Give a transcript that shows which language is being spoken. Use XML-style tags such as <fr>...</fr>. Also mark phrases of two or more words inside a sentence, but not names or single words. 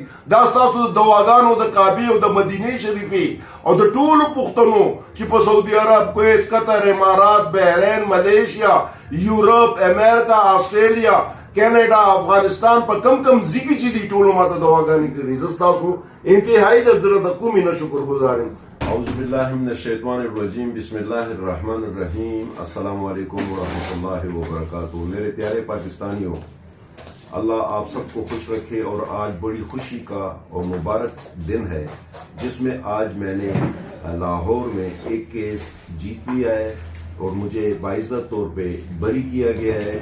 <ps>دا ستاسو د دعاګانو د کعبې او د مدینې شریفې او د ټولو پښتنو چې په سعودي عرب، کویت، قطر، امارات، بحرین، ملیشیا، یورپ، امریکا، آسټرالیا، کینیډا، افغانستان په کم کم ځای کې چې دي ټولو ماته دعاګانې کړي. زه ستاسو انتهایی د زړه د کومې نه شکرګزار یم.</ps> <ar>اعوذ باللہ من الشیطان الرجیم، بسم اللہ الرحمن الرحیم. السلام علیکم ورحمۃ اللہ وبرکاتہ.</ar> <ur>میرے پیارے پاکستانیوں، اللہ آپ سب کو خوش رکھے. اور آج بڑی خوشی کا اور مبارک دن ہے، جس میں آج میں نے لاہور میں ایک کیس جیت لیا ہے اور مجھے باعزت طور پہ بری کیا گیا ہے.</ur>